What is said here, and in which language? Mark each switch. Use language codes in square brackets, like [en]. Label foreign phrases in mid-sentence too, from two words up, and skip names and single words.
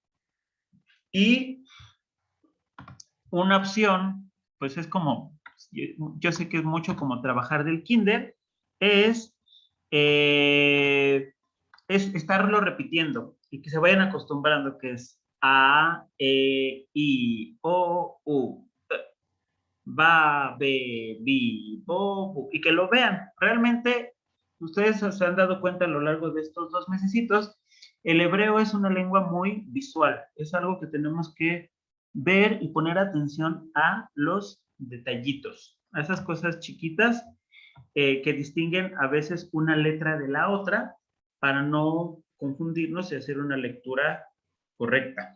[es] Y una opción, pues es como, yo sé que es mucho como trabajar del kinder, es estarlo repitiendo y que se vayan acostumbrando, que es A, E, I, O, U, va, be, bi, bo, bu, y que lo vean. Realmente, ustedes se han dado cuenta a lo largo de estos 2 mesecitos, el hebreo es una lengua muy visual, es algo que tenemos que ver y poner atención a los detallitos, a esas cosas chiquitas que distinguen a veces una letra de la otra para no confundirnos y hacer una lectura correcta.